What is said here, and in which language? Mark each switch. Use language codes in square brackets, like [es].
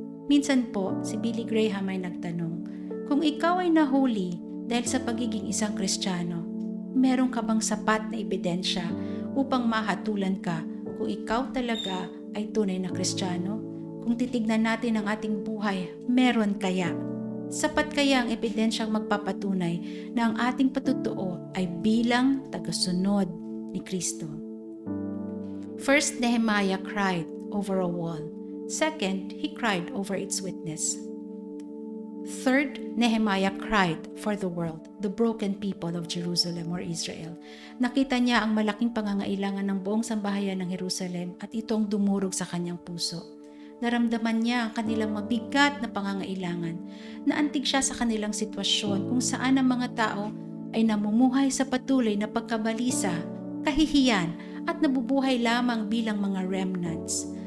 [tl] Minsan po, si Billy Graham ay nagtanong, kung ikaw ay nahuli dahil sa pagiging isang Kristiyano, meron ka bang sapat na ebidensya upang mahatulan ka kung ikaw talaga ay tunay na Kristiyano? Kung titignan natin ang ating buhay, meron kaya? Sapat kaya ang ebidensyang magpapatunay na ang ating patutuo ay bilang tagasunod ni Kristo? [en] First, Nehemiah cried over a wall. Second, he cried over its witness. Third, Nehemiah cried for the world, the broken people of Jerusalem or Israel. [tl] Nakita niya ang malaking pangangailangan ng buong sambahayan ng Jerusalem at itong dumurog sa kanyang puso. Naramdaman niya ang kanilang mabigat na pangangailangan. Naantig siya sa kanilang sitwasyon kung saan ang mga tao ay namumuhay sa patuloy na pagkabalisa, kahihiyan at nabubuhay lamang bilang mga remnants.